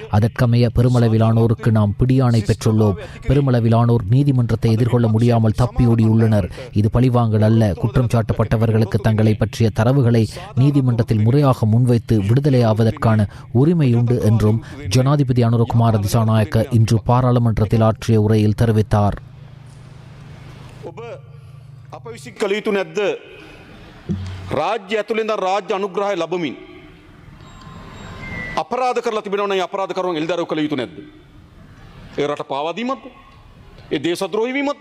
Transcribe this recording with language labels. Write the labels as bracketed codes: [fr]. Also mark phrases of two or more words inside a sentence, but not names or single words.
[ta] அதற்கமைய பெருமளவிலானோருக்கு நாம் மூலம் பிடியாணை பெற்றுள்ளோம். பெருமளவிலானோர் நீதிமன்றத்தை எதிர்கொள்ள முடியாமல் தப்பியோடியுள்ளனர். இது பழிவாங்கல் அல்ல. குற்றம் சாட்டப்பட்டவர்களுக்கு தங்களை பற்றிய தரவுகளை நீதிமன்றத்தில் முறையாக முன்வைத்து விடுதலையாவதற்கான உரிமை உண்டு என்றும் ஜனாதிபதி அனுரகுமார திசாநாயக்க இன்று பாராளுமன்றத்தில் ஆற்றிய உரையில் தெரிவித்தார். [si] අප විසින් කළ යුතු නැද්ද රාජ්‍ය ඇතුළෙන් රාජ්‍ය අනුග්‍රහය ලැබමින් අපරාධ කරලා තිබෙනවා නම් අපරාධ කරුවන් එල්දරව් කළ යුතු නැද්ද? ඒ රට පාවා දීමක්ද? ඒ දේශද්‍රෝහී වීමක්ද?